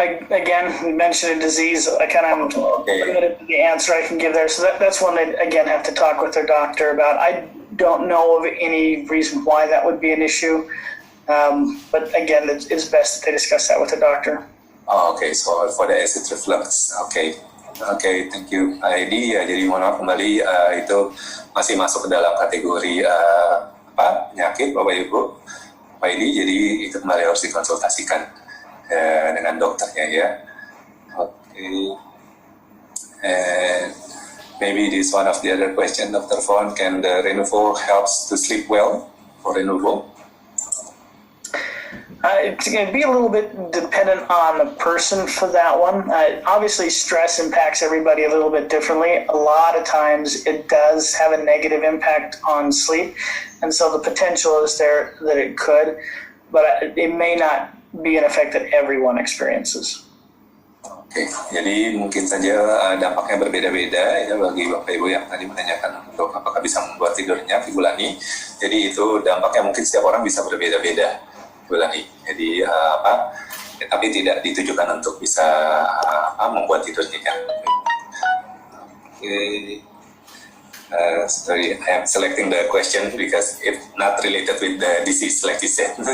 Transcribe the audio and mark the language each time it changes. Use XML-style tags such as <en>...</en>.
<en>Again, you mentioned a disease. I kind of limited to the answer I can give there. So that's one they, again, have to talk with their doctor about. I don't know of any reason why that would be an issue. But again, it's best that they discuss that with the doctor. Oh, okay. So for the acid reflux. Okay, thank you.</en> <id>ID ya, jadi mohon maaf kembali itu masih masuk ke dalam kategori penyakit Bapak Ibu. Pak ID, jadi itu kembali harus dikonsultasikan dengan dokternya ya.</id> <en>Okay. And maybe this one of the other question, Dr. Fon, can the Renuvo helps to sleep well for Renuvo? It's going to be a little bit dependent on the person for that one. Obviously, stress impacts everybody a little bit differently. A lot of times it does have a negative impact on sleep. And so the potential is there that it could, but it may not be an effect that everyone experiences.</en> <id>Oke, jadi mungkin saja dampaknya berbeda-beda ya bagi Bapak Ibu yang tadi menanyakan untuk apakah bisa membuat tidurnya Ibu Lani. Jadi itu dampaknya mungkin setiap orang bisa berbeda-beda Ibu Lani. Jadi tapi tidak ditujukan untuk bisa membuat tidurnya kan. Oke.</id> <en>Sorry, I am selecting the question because it's not related with the disease like you said.</en>